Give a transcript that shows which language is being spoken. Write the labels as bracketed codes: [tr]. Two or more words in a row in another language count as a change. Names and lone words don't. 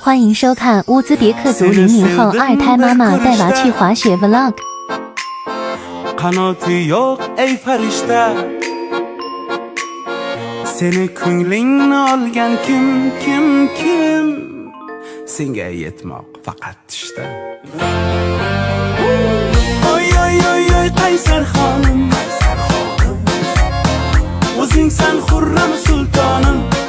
[zh] 欢迎收看乌兹别克族00后二胎妈妈带娃去滑雪 Vlog。 [uz] Qanoti yo'q ey farishta, seni ko'nglingni olgan kim senga yetmoq faqat tushda. Oy oy oy oy qaysar xonim, o'zing san xurram sultonim.